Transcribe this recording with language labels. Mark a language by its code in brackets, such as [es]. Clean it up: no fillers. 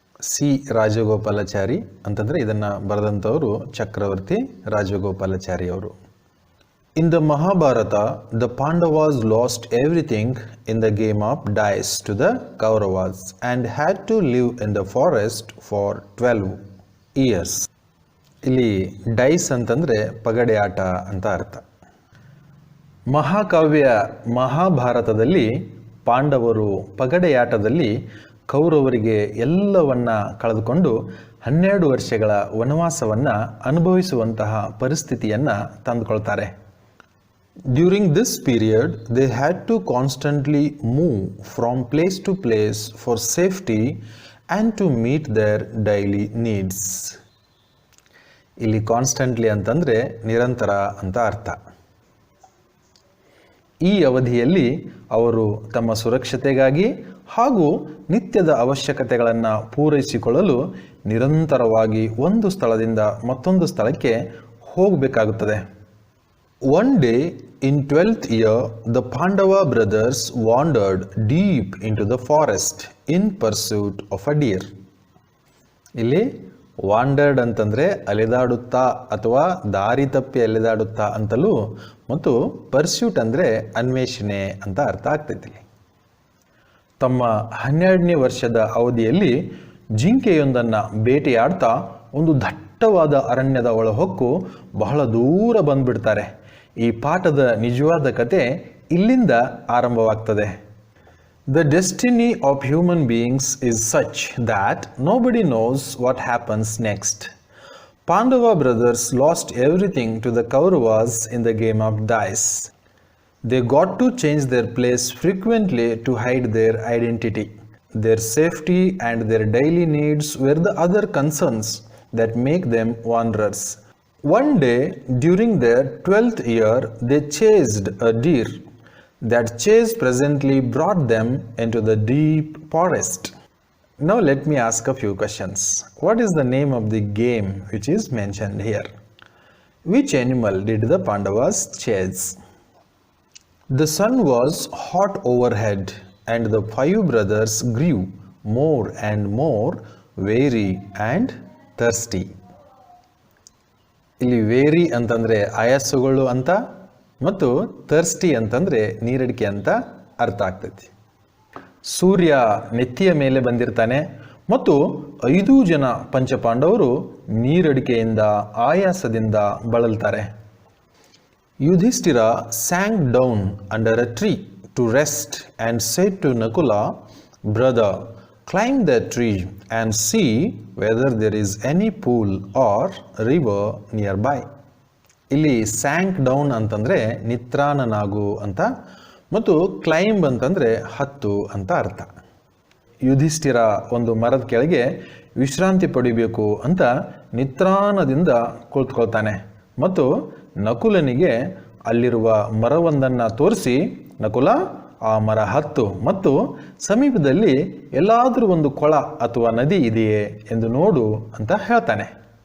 [kn] C Rajagopalachari ಅಂತಂದರೆ ಇದನ್ನು ಬರೆದಂಥವರು ಚಕ್ರವರ್ತಿ ರಾಜಗೋಪಾಲಾಚಾರಿ ಅವರು. [en] In the Mahabharata, the Pandavas lost everything in the game of dice to the Kauravas and had to live in the forest for 12 years. [kn] ಇಲ್ಲಿ dies ಅಂತಂದರೆ ಪಗಡೆ ಆಟ ಅಂತ ಅರ್ಥ. ಮಹಾಕಾವ್ಯ ಮಹಾಭಾರತದಲ್ಲಿ ಪಾಂಡವರು ಪಗಡೆಯಾಟದಲ್ಲಿ ಕೌರವರಿಗೆ ಎಲ್ಲವನ್ನ ಕಳೆದುಕೊಂಡು 12 ವರ್ಷಗಳ ವನವಾಸವನ್ನು ಅನುಭವಿಸುವಂತಹ ಪರಿಸ್ಥಿತಿಯನ್ನು ತಂದುಕೊಳ್ತಾರೆ. [en] During this period, they had to constantly move from place to place for safety and to meet their daily needs. [kn] ಇಲ್ಲಿ ಕಾನ್ಸ್ಟೆಂಟ್ಲಿ ಅಂತಂದರೆ ನಿರಂತರ ಅಂತ ಅರ್ಥ. ಈ ಅವಧಿಯಲ್ಲಿ ಅವರು ತಮ್ಮ ಸುರಕ್ಷತೆಗಾಗಿ ಹಾಗೂ ನಿತ್ಯದ ಅವಶ್ಯಕತೆಗಳನ್ನು ಪೂರೈಸಿಕೊಳ್ಳಲು ನಿರಂತರವಾಗಿ ಒಂದು ಸ್ಥಳದಿಂದ ಮತ್ತೊಂದು ಸ್ಥಳಕ್ಕೆ ಹೋಗಬೇಕಾಗುತ್ತದೆ. [en] One day in 12th year, the Pandava brothers wandered deep into the forest in pursuit of a deer. [kn] ಇಲ್ಲಿ ವಾಂಡರ್ಡ್ ಅಂತಂದರೆ ಅಲೆದಾಡುತ್ತಾ ಅಥವಾ ದಾರಿ ತಪ್ಪಿ ಅಲೆದಾಡುತ್ತಾ ಅಂತಲೂ ಮತ್ತು ಪರ್ಸ್ಯೂಟ್ ಅಂದರೆ ಅನ್ವೇಷಣೆ ಅಂತ ಅರ್ಥ ಆಗ್ತೈತಿ. ತಮ್ಮ 12ನೇ ವರ್ಷದ ಅವಧಿಯಲ್ಲಿ ಜಿಂಕೆಯೊಂದನ್ನು ಬೇಟೆಯಾಡ್ತಾ ಒಂದು ದಟ್ಟವಾದ ಅರಣ್ಯದ ಒಳಹೊಕ್ಕು ಬಹಳ ದೂರ ಬಂದ್ಬಿಡ್ತಾರೆ. ಈ ಪಾಠದ ನಿಜವಾದ ಕತೆ ಇಲ್ಲಿಂದ ಆರಂಭವಾಗ್ತದೆ. [en] The destiny of human beings is such that nobody knows what happens next. Pandava brothers lost everything to the Kauravas in the game of dice. They got to change their place frequently to hide their identity. Their safety and their daily needs were the other concerns that make them wanderers. One day during their 12th year, they chased a deer. That chase presently brought them into the deep forest. Now let me ask a few questions. What is the name of the game which is mentioned here? Which animal did the Pandavas chase? The sun was hot overhead and the 5 brothers grew more and more weary and thirsty. [kn] ಇಲ್ಲಿ very ಅಂತಂದರೆ ಆಯಾಸಗಳು ಅಂತ ಮತ್ತು thirsty ಅಂತಂದರೆ ನೀರಡಿಕೆ ಅಂತ ಅರ್ಥ ಆಗ್ತೈತಿ. ಸೂರ್ಯ ನೆತ್ತಿಯ ಮೇಲೆ ಬಂದಿರ್ತಾನೆ ಮತ್ತು 5 ಜನ ಪಂಚಪಾಂಡವರು ನೀರಡಿಕೆಯಿಂದ ಆಯಾಸದಿಂದ ಬಳಲ್ತಾರೆ. [en] Yudhishthira sank down under a tree to rest and said to Nakula, "Brother, climb that tree and see whether there is any pool or river nearby." [kn] ಇಲ್ಲಿ ಸ್ಯಾಂಕ್ ಡೌನ್ ಅಂತಂದರೆ ನಿತ್ರಾಣನಾಗು ಅಂತ ಮತ್ತು ಕ್ಲೈಂಬ್ ಅಂತಂದರೆ ಹತ್ತು ಅಂತ ಅರ್ಥ. ಯುಧಿಷ್ಠಿರ ಒಂದು ಮರದ ಕೆಳಗೆ ವಿಶ್ರಾಂತಿ ಪಡಿಬೇಕು ಅಂತ ನಿತ್ರಾಣದಿಂದ ಕುಳಿತುಕೊಳ್ತಾನೆ ಮತ್ತು ನಕುಲನಿಗೆ ಅಲ್ಲಿರುವ ಮರವೊಂದನ್ನು ತೋರಿಸಿ, ನಕುಲ ಆ ಮರ ಹತ್ತು ಮತ್ತು ಸಮೀಪದಲ್ಲಿ ಎಲ್ಲಾದರೂ ಒಂದು ಕೊಳ ಅಥವಾ ನದಿ ಇದೆಯೇ ಎಂದು ನೋಡು ಅಂತ ಹೇಳ್ತಾನೆ.